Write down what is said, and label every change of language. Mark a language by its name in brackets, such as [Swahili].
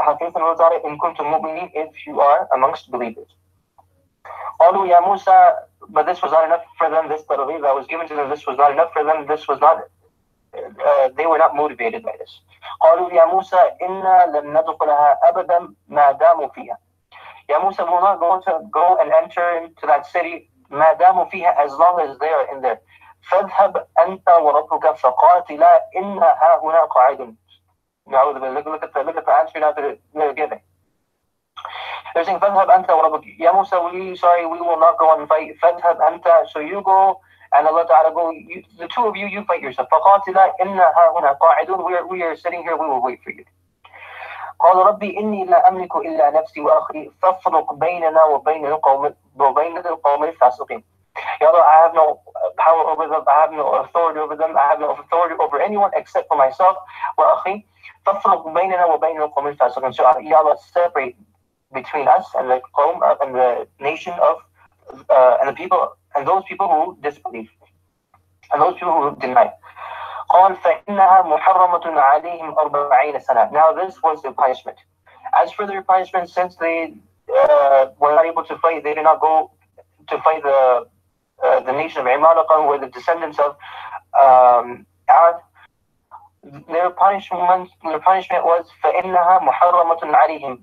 [English] Have faith in Allah Ta'ala [Arabic] إِن كُنتُم مُؤْمِنِينَ, [English] if you are amongst believers. [Arabic] قالوا يا موسى. [English] But this was not enough for them. This belief that was given to them, this was not enough for them. This was not. They were not motivated by this. [Arabic] قالوا يا موسى إنا لن ندخلها أبدا ما داموا فيها. [English] Ya Musa, will not go and enter into that city [Arabic] ما داموا فيها, [English] as long as they are in there. [Arabic] فاذهب أنت وربك فقاتلا إنا هاهنا قاعدون. [English] Now look at the answer now that they're giving. They're saying, [Arabic] فَذْهَبْ أَنْتَ وَرَبُّكَ. [English] Ya Musa, we will not go and fight. [Arabic] فَذْهَبْ أَنْتَ. [English] So you go, and Allah Ta'ala go, the two of you fight yourself. [Arabic] فَقَاتِلَا إِنَّا هَاهُنَا قَاعِدُونَ. [English] We are sitting here, we will wait for you. [Arabic] قال ربي إني لا أملك إلا نفسي وأخي فافرق بيننا وبين القوم الفاسقين. [English] Ya Allah, I have no power over them, I have no authority over them, I have no authority over anyone except for myself. [Arabic] وأخي فافرق بيننا وبين القوم الفاسقين. [English] So Ya Allah, separate between us and the qawm and the nation of and the people and those people who disbelieve and those people who deny. [Arabic] قال فإنها محرمة عليهم 40 سنة. [English] Now this was the punishment. As for their punishment, since they were not able to fight, they did not go to fight the nation of Imaraqa, who were the descendants of Ad. Their punishment was [Arabic] فإنها محرمة عليهم.